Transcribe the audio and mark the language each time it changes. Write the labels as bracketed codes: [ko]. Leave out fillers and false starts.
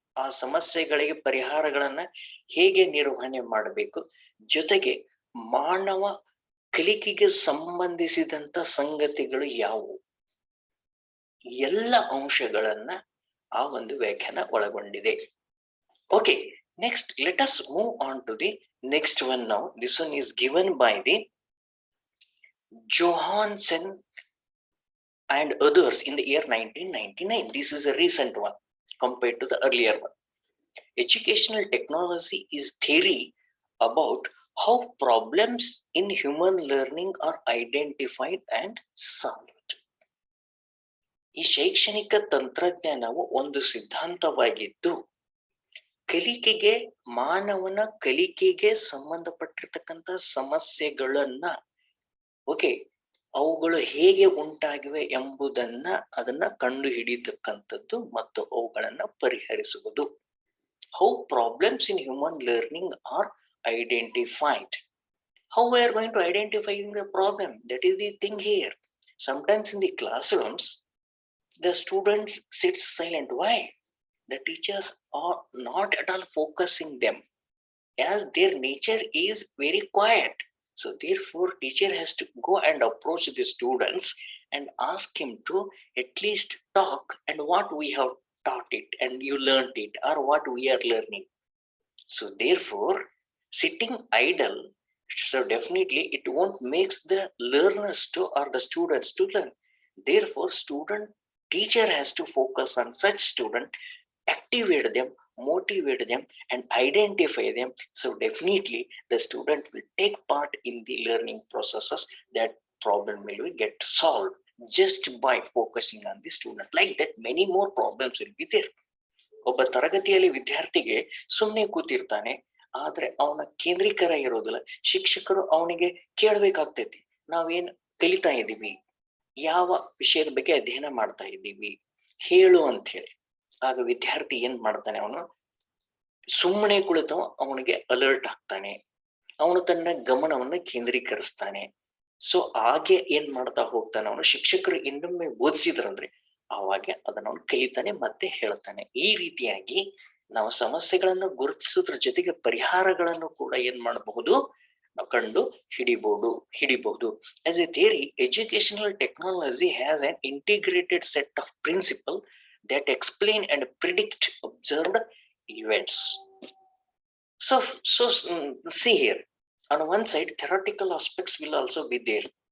[kn] ಸಮಸ್ಯೆಗಳಿಗೆ ಪರಿಹಾರಗಳನ್ನ ಹೇಗೆ ನಿರ್ವಹಣೆ ಮಾಡಬೇಕು, ಜೊತೆಗೆ ಮಾನವ ಕಲಿಕೆಗೆ ಸಂಬಂಧಿಸಿದಂತ ಸಂಗತಿಗಳು ಯಾವುವು, ಎಲ್ಲ ಅಂಶಗಳನ್ನ ಆ ಒಂದು ವ್ಯಾಖ್ಯಾನ ಒಳಗೊಂಡಿದೆ. [en] Okay, next let us move on to the next one now. This one is given by the Johansen and others in the year 1999. This is a recent one compared to the earlier one. Educational technology is theory about how problems in human learning are identified and solved. [kn] ಈ ಶೈಕ್ಷಣಿಕ ತಂತ್ರಜ್ಞಾನವು ಒಂದು ಸಿದ್ಧಾಂತವಾಗಿದ್ದು ಕಲಿಕೆಗೆ ಮಾನವನ ಕಲಿಕೆಗೆ ಸಂಬಂಧಪಟ್ಟಿರ್ತಕ್ಕಂಥ ಸಮಸ್ಯೆಗಳನ್ನ ಅವುಗಳು ಹೇಗೆ ಉಂಟಾಗಿವೆ ಎಂಬುದನ್ನ ಅದನ್ನ ಕಂಡು ಹಿಡಿಯತಕ್ಕಂಥದ್ದು ಮತ್ತು ಅವುಗಳನ್ನ ಪರಿಹರಿಸುವುದು. [en] How problems in human learning are identified. How we are going to identify the problem? That is the thing here. Sometimes in the classrooms, the students sit silent. Why? The teachers are not at all focusing them, as their nature is very quiet. So therefore, teacher has to go and approach the students and ask him to at least talk and what we have taught it and you learned it or what we are learning. So therefore, sitting idle, so definitely it won't makes the learners to or the students to learn. Therefore, teacher has to focus on such student, activate them, motivate them and identify them. So definitely the student will take part in the learning processes. That problem will get solved just by focusing on the student. Like that, many more problems will be there. [kn] ಒಬ್ಬ ತರಗತಿಯಲ್ಲಿ ವಿದ್ಯಾರ್ಥಿಗೆ ಸುಮ್ಮನೆ ಕೂತಿರ್ತಾನೆ, ಆದ್ರೆ ಅವನ ಕೇಂದ್ರೀಕರ ಇರೋದಿಲ್ಲ. ಶಿಕ್ಷಕರು ಅವನಿಗೆ ಕೇಳ್ಬೇಕಾಗ್ತೈತಿ, ನಾವೇನ್ ಕಲಿತಾ ಇದ್ದೀವಿ, ಯಾವ ವಿಷಯದ ಬಗ್ಗೆ ಅಧ್ಯಯನ ಮಾಡ್ತಾ ಇದ್ದೀವಿ, ಹೇಳು ಅಂತ ಹೇಳಿ. ಆಗ ವಿದ್ಯಾರ್ಥಿ ಏನ್ ಮಾಡ್ತಾನೆ, ಅವನು ಸುಮ್ಮನೆ ಕುಳಿತು ಅವನಿಗೆ ಅಲರ್ಟ್ ಆಗ್ತಾನೆ, ಅವನು ತನ್ನ ಗಮನವನ್ನ ಕೇಂದ್ರೀಕರಿಸ್ತಾನೆ. ಸೊ ಹಾಗೆ ಏನ್ ಮಾಡ್ತಾ ಹೋಗ್ತಾನೆ ಅವನು, ಶಿಕ್ಷಕರು ಇನ್ನೊಮ್ಮೆ ಓದಿಸಿದ್ರಂದ್ರೆ ಅವಾಗೆ ಅದನ್ನ ಅವನು ಕಲಿತಾನೆ ಮತ್ತೆ ಹೇಳ್ತಾನೆ. ಈ ರೀತಿಯಾಗಿ ನಾವು ಸಮಸ್ಯೆಗಳನ್ನು ಗುರುತಿಸೋದ್ರ ಜೊತೆಗೆ ಪರಿಹಾರಗಳನ್ನು ಕೂಡ ಏನ್ ಮಾಡಬಹುದು, ನಾವು ಕಂಡು ಹಿಡಿಬಹುದು. [en] As a theory, educational technology has an integrated set of principles that explain and predict observed events. So see here, on one side theoretical aspects will also be there.